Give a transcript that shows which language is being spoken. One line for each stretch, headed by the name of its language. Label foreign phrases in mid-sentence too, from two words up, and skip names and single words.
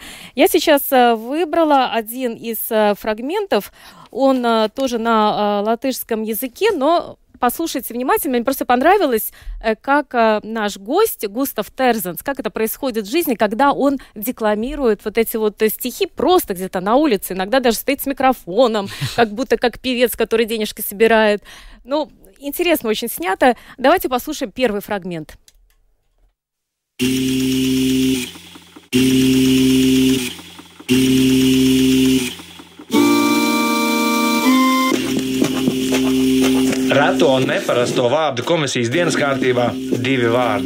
Russian: Я сейчас выбрала один из фрагментов, он тоже на латышском языке, но послушайте внимательно, мне просто понравилось, как наш гость Густав Терзенс, как это происходит в жизни, когда он декламирует вот эти вот стихи просто где-то на улице, иногда даже стоит с микрофоном, как будто как певец, который денежки собирает. Интересно очень снято. Давайте послушаем первый фрагмент.
Latvian: Reto un neparasto vārdu komisijas dienas kārtībā 2 vārdi.